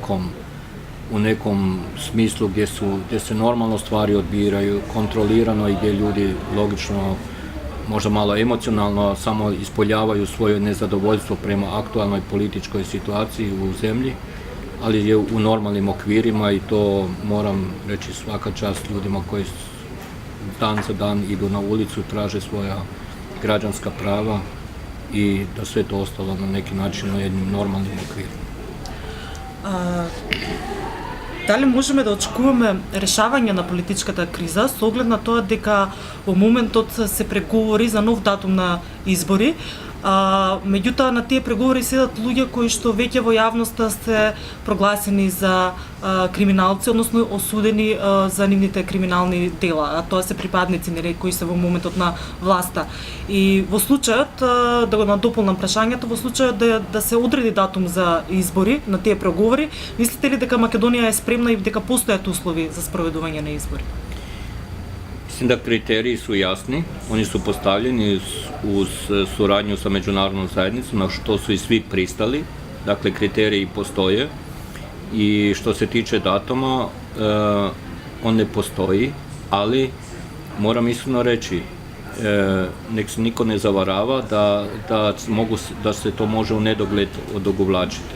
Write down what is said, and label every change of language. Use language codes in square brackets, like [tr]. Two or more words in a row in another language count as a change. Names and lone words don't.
[hr] u nekom smislu gdje se normalno stvari odbiraju, kontrolirano i gdje ljudi logično, možda malo emocionalno, samo ispoljavaju svoje nezadovoljstvo prema aktualnoj političkoj situaciji u zemlji, ali je u normalnim okvirima i to moram reći svaka čast ljudima koji dan za dan idu na ulicu, traže svoja građanska prava i da sve to ostalo na neki način u jednim normalnim okvirima. [mk] Дали можеме да очекуваме решавање на политичката криза со оглед на тоа дека во моментот се преговори за нов датум на избори, меѓутоа на тие преговори седат луѓе кои што веќе во јавноста се прогласени за криминалци, односно осудени за нивните криминални дела, а тоа се припадници кои се во моментот на власта. И во случајот, да го надополнам прашањето, во случајот да се одреди датум за избори на тие преговори, мислите ли дека Македонија е спремна и дека постојат услови за спроведување на избори? [hr] Mislim da kriteriji su jasni, oni su postavljeni uz suradnju sa međunarodnom zajednicom, na što su i svi pristali, dakle kriteriji postoje i što se tiče datuma, on ne postoji, ali moram iskreno reći, nek se niko ne zavarava da se to može u nedogled odugovlačiti.